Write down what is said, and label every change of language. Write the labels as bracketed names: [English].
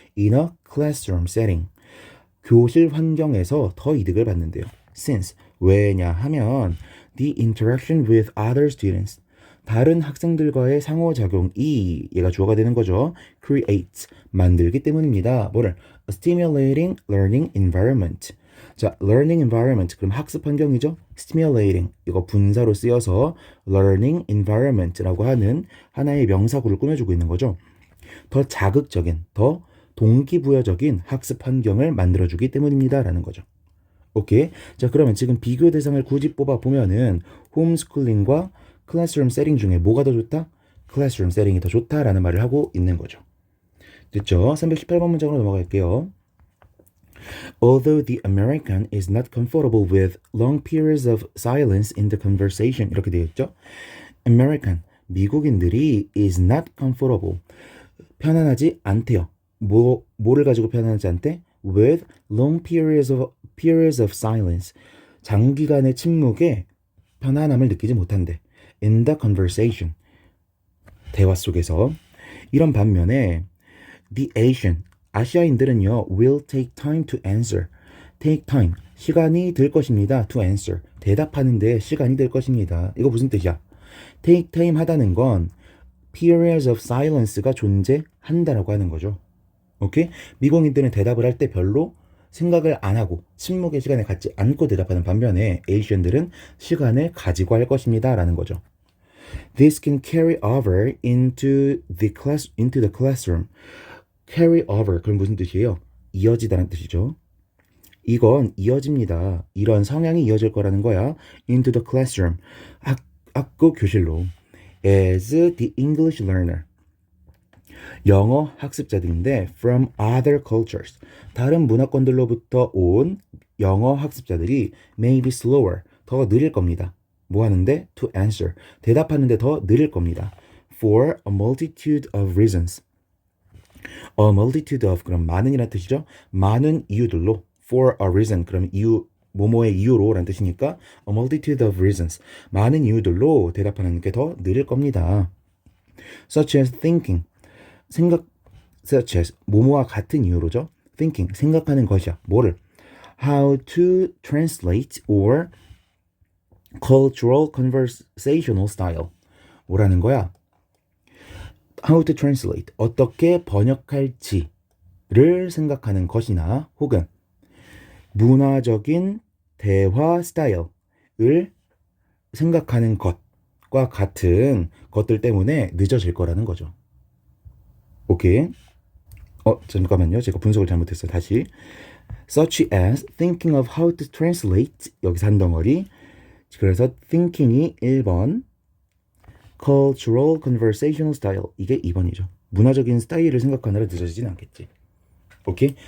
[English] in a classroom setting, [Korean] 교실 환경에서 더 이득을 받는데요. since, 왜냐하면 [English] the interaction with other students, [Korean] 다른 학생들과의 상호작용이 얘가 주어가 되는 거죠. create, 만들기 때문입니다. 뭐를? [English] a stimulating learning environment. [Korean] 자, [English] learning environment, [Korean] 그럼 학습 환경이죠. stimulating, 이거 분사로 쓰여서 learning environment라고 하는 하나의 명사구를 꾸며주고 있는 거죠. 더 자극적인, 더 동기부여적인 학습 환경을 만들어주기 때문입니다 라는 거죠. 오케이. 자, 그러면 지금 비교 대상을 굳이 뽑아보면은 홈스쿨링과 클래스룸 세팅 중에 뭐가 더 좋다? 클래스룸 세팅이 더 좋다라는 말을 하고 있는 거죠. 됐죠? 318번 문장으로 넘어갈게요. [English] Although the American is not comfortable with long periods of silence in the conversation, [Korean] 이렇게 되어 있죠. American, 미국인들이 is not comfortable, 편안하지 않대요. 뭐를 가지고 편안하지 않대? [English] With long periods of silence, [Korean] 장기간의 침묵에 편안함을 느끼지 못한대. [English] In the conversation, 대화 속에서. [Korean] 이런 반면에 [English] the Asian, [Korean] 아시아인들은요 [English] will take time to answer. [Korean] take time, 시간이 들 것입니다. to answer, 대답하는데 시간이 들 것입니다. 이거 무슨 뜻이야? take time 하다는 건 periods of silence가 존재한다라고 하는 거죠. 오케이? 미국인들은 대답을 할 때 별로 생각을 안 하고 침묵의 시간을 갖지 않고 대답하는 반면에 에이시언들은 시간을 가지고 할 것입니다 라는 거죠. [English] This can carry over into the classroom. [Korean] carry over, 그럼 무슨 뜻이에요? 이어지다는 뜻이죠. 이건 이어집니다. 이런 성향이 이어질 거라는 거야. [English] into the classroom, 학교 교실로. as the English learner, [Korean] 영어 학습자들인데 [English] from other cultures, [Korean] 다른 문화권들로부터 온 영어 학습자들이 [English] may be slower, [Korean] 더 느릴 겁니다. 뭐 하는데? to answer, 대답하는데 더 느릴 겁니다. [English] for a multitude of reasons. [Korean] a multitude of, 그럼 많은이란 뜻이죠. 많은 이유들로. for a reason, 그럼 이유, 뭐뭐의 이유로 라는 뜻이니까 [English] a multitude of reasons, [Korean] 많은 이유들로 대답하는 게 더 느릴 겁니다. [English] such as thinking, such as, 뭐뭐와 같은 이유로죠. [Korean] thinking, 생각하는 것이야. 뭐를? [English] how to translate or cultural conversational style. [Korean] 뭐라는 거야? [English] how to translate, [Korean] 어떻게 번역할지를 생각하는 것이나 혹은 문화적인 대화 스타일을 생각하는 것과 같은 것들 때문에 늦어질 거라는 거죠. 오케이. 잠깐만요. 제가 분석을 잘못했어요. 다시. [English] such as thinking of how to translate, [Korean] 여기서 한 덩어리. 그래서 [English] thinking이 1번, cultural conversational style. [Korean] 이게 2번이죠. 문화적인 스타일을 생각하느라 늦어지진 않겠지. 오케이?